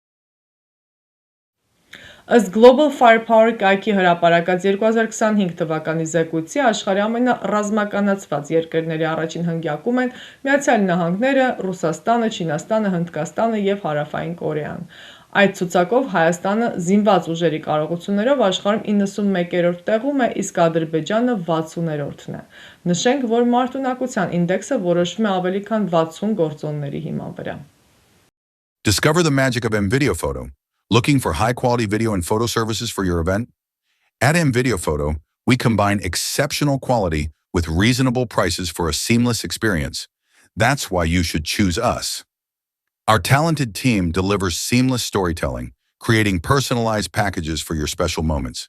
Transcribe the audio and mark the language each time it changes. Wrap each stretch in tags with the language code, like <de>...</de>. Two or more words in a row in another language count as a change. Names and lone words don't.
<hy>Ըստ Global Firepower կայքի հրապարակած 2025 թվականի զեկույցի աշխարհի ամենառազմականացված երկրների առաջին հնգյակում են Միացյալ Նահանգները, Ռուսաստանը, Չինաստանը, Հնդկաստանը եւ Հարավային Կորեան։ Այդ ցուցակով Հայաստանը զինված ուժերի կարողություններով աշխարհում 91-րդ տեղում է, իսկ Ադրբեջանը 60-րդն է։ Նշենք, որ մարտունակության ինդեքսը որոշվում է ավելի քան 60 գործոնների հիման վրա։</hy> <en>Discover the magic of M-Video Photo. Looking for high-quality video and photo services for your event? At M-Video Photo, we combine exceptional quality with reasonable prices for a seamless experience. That's why you should choose us. Our talented team delivers seamless storytelling, creating personalized packages for your special moments.</en>